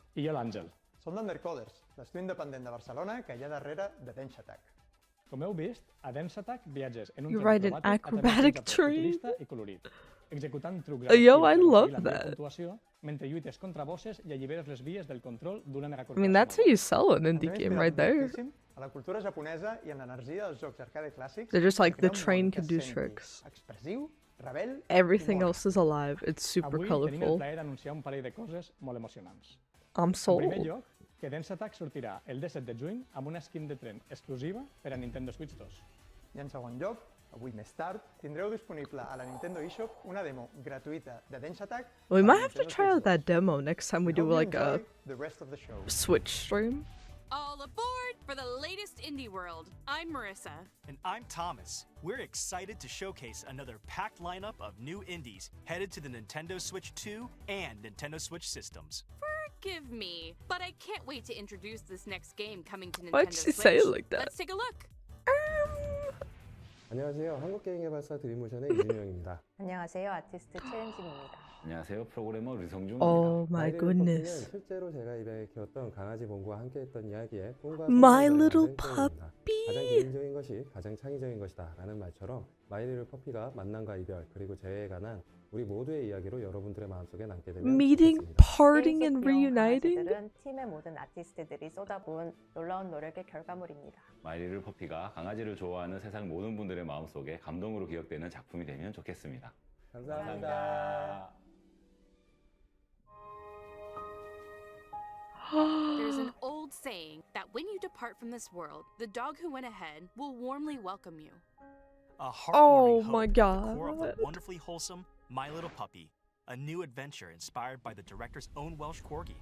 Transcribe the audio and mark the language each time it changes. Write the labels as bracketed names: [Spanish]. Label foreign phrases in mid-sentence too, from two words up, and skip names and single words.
[Catalan] I jo l'Àngel. Som d'Undercoders, l'estudi independent de Barcelona que hi ha darrere de Dance Attack. Com heu vist, a Dance Attack viatges en un [English] You [Catalan] tren [English] ride an acrobatic train. [Catalan] futurista i colorit, executant trucs [English] Yo, I [Catalan] per [English] love [Catalan] aconseguir la [English] that. [Catalan] puntuació mentre lluites contra bosses i alliberes les vies del control d'una [English] I [Catalan] megacorporació. [English] mean, that's how you sell an indie [Catalan] També [English] game [Catalan] m'he [English] right there. [Catalan] moltíssim a la cultura japonesa i en l'energia dels jocs arcade clàssics. [English] They're just like, [Catalan] per [English] the [Catalan] crear un [English] train [Catalan] món que [English] can do [Catalan] senti [English] tricks. [Catalan] expressiu, rebel [English] Everything [Catalan] i [English] else is alive. It's super [Catalan] Avui tenim el [English] colorful. [Catalan] plaer d'anunciar un parell de coses molt emocionants. [English] I'm [Catalan] En primer [English] sold. [Catalan] lloc, que Dance Attack sortirà el 17 de juny amb una skin de tren exclusiva per a Nintendo Switch 2. I en segon lloc, avui més tard, tindreu disponible a la Nintendo eShop una demo gratuïta de Dance Attack. [English] We [Catalan] per [English] might have to [Catalan] Nintendo [English] try out [Catalan] Switch 2. [English] that demo next time we do Hope you like a enjoy the rest of the show. Switch stream. All aboard for the latest indie world. I'm Marissa. And I'm Thomas. We're excited to showcase another packed lineup of new indies headed to the Nintendo Switch 2 and Nintendo Switch systems. Forgive me, but I can't wait to introduce this next game coming to Nintendo Why'd she Switch. say it like that? Let's take a look. [Korean] 안녕하세요. 한국게임개발사 드림모션의 이준영입니다. 안녕하세요. 아티스트 최은진입니다. 안녕하세요. 프로그래머 류성준입니다. [English] Oh my [Korean] 마이 리틀 [English] goodness. [Korean] 퍼피는 실제로 제가 입양에 키웠던 강아지 봉구와 함께했던 이야기에 꿈과 [English] My [Korean] 소망을 [English] little [Korean] 담은 게임입니다. [English] puppy. [Korean] 가장 개인적인 것이 가장 창의적인 것이다 라는 말처럼 마이 리틀 퍼피가 만남과 이별 그리고 재회에 관한 우리 모두의 이야기로 여러분들의 마음속에 남게 되면 [English] Meeting, [Korean] 좋겠습니다. [English] parting, and [Korean] 게임 속 귀여운 [English] reuniting? [Korean] 강아지들은 팀의 모든 아티스트들이 쏟아부은 놀라운 노력의 결과물입니다. 마이리를 퍼피가 강아지를 좋아하는 세상 모든 분들의 마음속에 감동으로 기억되는 작품이 되면 좋겠습니다. 감사합니다. [English] There's an old saying that when you depart from this world, the dog who went ahead will warmly welcome you. A Oh heartwarming my hope at the core of the God. wonderfully wholesome My Little Puppy, a new adventure inspired by the director's own Welsh corgi.